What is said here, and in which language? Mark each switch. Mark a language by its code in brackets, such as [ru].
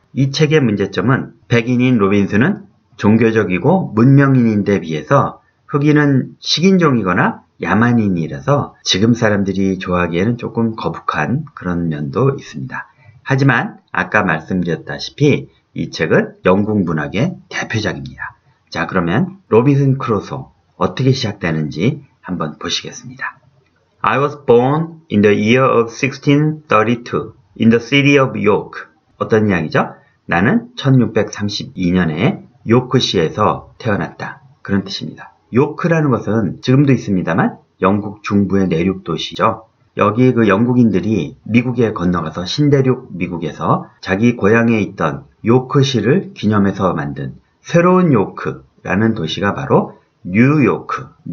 [ko] 이 책의 문제점은 백인인 로빈슨은 종교적이고 문명인인데 비해서 흑인은 식인종이거나 야만인이라서 지금 사람들이 좋아하기에는 조금 거북한 그런 면도 있습니다. 하지만 아까 말씀드렸다시피 이 책은 영국 문학의 대표작입니다. 자, 그러면 로빈슨 크루소 어떻게 시작되는지 한번 보시겠습니다. [en] I was born in the year of 1632 in the city of York. [ko] 어떤 이야기죠? 나는 1632년에 요크시에서 태어났다. 그런 뜻입니다. 요크라는 것은 지금도 있습니다만 영국 중부의 내륙 도시죠. 여기 그 영국인들이 미국에 건너가서 신대륙 미국에서 자기 고향에 있던 요크시를 기념해서 만든 새로운 요크라는 도시가 바로 뉴요크입니다.